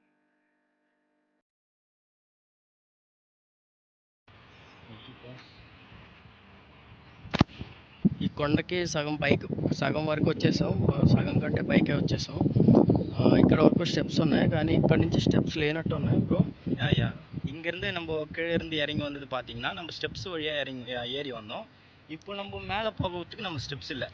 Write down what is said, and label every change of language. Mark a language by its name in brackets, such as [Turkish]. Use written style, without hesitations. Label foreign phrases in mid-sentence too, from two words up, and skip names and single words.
[Telugu] ఈ కొండకి సగం వరకు వచ్చేసాం. సగం కంటే పైకే వచ్చేసాం. ఇక్కడ వరకు స్టెప్స్ ఉన్నాయి, కానీ ఇక్కడ నుంచి స్టెప్స్ లేనట్టు ఉన్నాయి బ్రో. [Tamil] யா இங்கேருந்து நம்ம கீழே இருந்து இறங்கி வந்தது பார்த்தீங்கன்னா, நம்ம ஸ்டெப்ஸ் வழியாக ஏறி வந்தோம். இப்போ நம்ம மேலே போகிறதுக்கு நம்ம ஸ்டெப்ஸ் இல்லை.